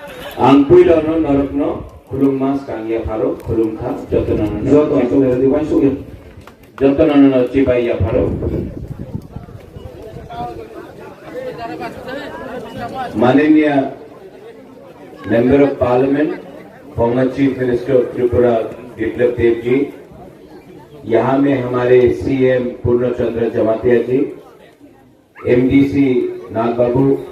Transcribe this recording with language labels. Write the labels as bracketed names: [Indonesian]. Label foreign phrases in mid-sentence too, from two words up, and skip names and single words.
[Kok Borok] Angpuilono norokno khulungmas kangya pharo khulungkha jotonono chibaiya pharo [Hindi] माननीय [English] member of parliament former chief minister of Tripura [Hindi] बिप्लब देव जी, यहाँ में हमारे सीएम पूर्णचंद्र जमातिया जी, एमडीसी नागबाबू,